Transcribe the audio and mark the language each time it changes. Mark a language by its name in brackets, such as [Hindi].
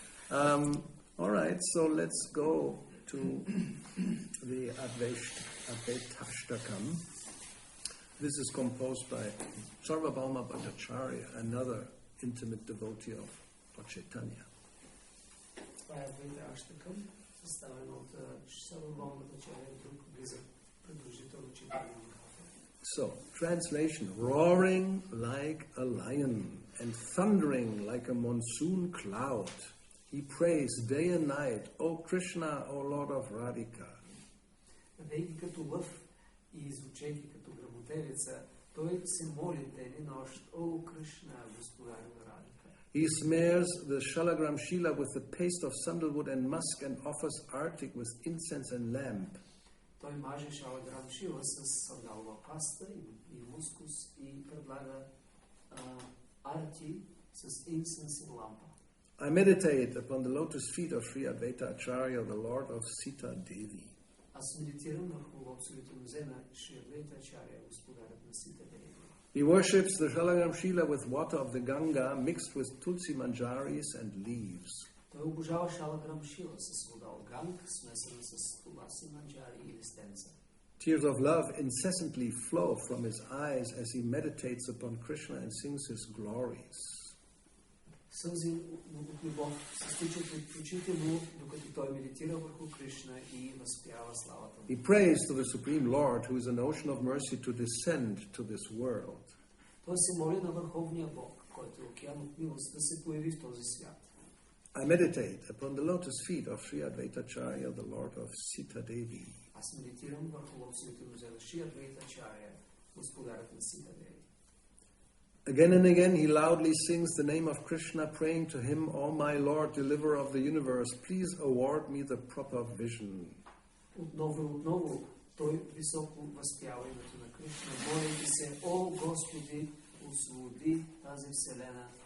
[English] All right, so let's go to the Advaita Ashtakam. This is composed by Sarvabhauma Bhattacharya, another intimate devotee of Lord Chaitanya. [Bulgarian] Това е Адвайта Аштакам, съставен от Сарвабаума Бхаттачаря, друг близък придружител на Чайтанья Махапрабху. [English] So, translation: roaring like a lion and thundering like a monsoon cloud, he prays day and night, O Krishna, O Lord of Radhika. [Bulgarian] Вейки като лъв и звучейки като гръмотевица, той се моли ден и нощ, О Кришна, господарю на Радика. [English] He smears the shalagram shila with the paste of sandalwood and musk and offers artik with incense and lamp. [Bulgarian] Той маже шалаграм шила с сандалова паста и мускус и предлага арти с инсенс и лампа. [English] I meditate upon the lotus feet of Sri Advaita Acarya, the Lord of Sita Devi. [Bulgarian] Аз медитирам върху лотосовите нозе на Шри Адвайта Ачаря, господарят на Сита Деви. [English] He worships the shalagram shila with water of the Ganga mixed with tulsi manjaris and leaves. [Bulgarian] Той обожава шалаграм шила с вода от Ганг, смесена с туласи, манджари и листенца. [English] Tears of love incessantly flow from his eyes as he meditates upon Krishna and sings his glories. [Bulgarian] Сълзи от любов се стичат от очите му, докато той медитира върху Кришна и възпява славата му. [English] He prays to the Supreme Lord, who is an ocean of mercy, to descend to this world. [Bulgarian] Той се моли на Върховния Бог, който е океан от милост, да се появи в този свят. [English] I meditate upon the lotus feet of Sri Advaita Acarya, the Lord of Sita Devi. [Bulgarian] Аз медитирам върху лотосовите нозе на Шри Адвайта Ачаря, господарят на Сита Деви. [English] Again and again he loudly sings the name of Krishna, praying to him, O my Lord, deliverer of the universe, please award me the proper vision. [Bulgarian] Отново и отново той високо възпява името на Кришна. Молите се, О Господи, освободи тази вселена.